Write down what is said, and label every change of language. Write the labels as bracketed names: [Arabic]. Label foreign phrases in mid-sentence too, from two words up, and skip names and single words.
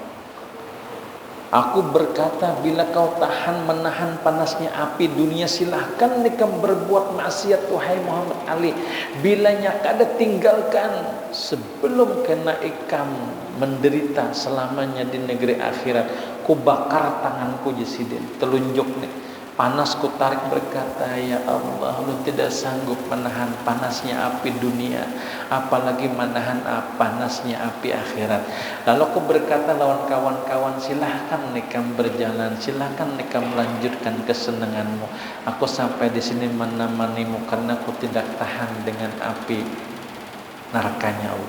[Indonesian] Aku berkata, bila kau tahan menahan panasnya api dunia, silahkan nikam berbuat maksiat wahai Muhammad Ali. [Banjar] Bilanya kada tinggalkan sebelum kena ikam menderita selamanya di negeri akhirat. Ku bakar tanganku jasidin, telunjuk nih. [Indonesian] Panas ku tarik berkata, ya Allah, lu tidak sanggup menahan panasnya api dunia, apalagi menahan panasnya api akhirat. [Banjar] Lalu aku berkata lawan kawan-kawan, silahkan nikam berjalan, silahkan nikam melanjutkan kesenanganmu. [Indonesian] Aku sampai di sini menemanimu karena aku tidak tahan dengan api nerakanya Allah.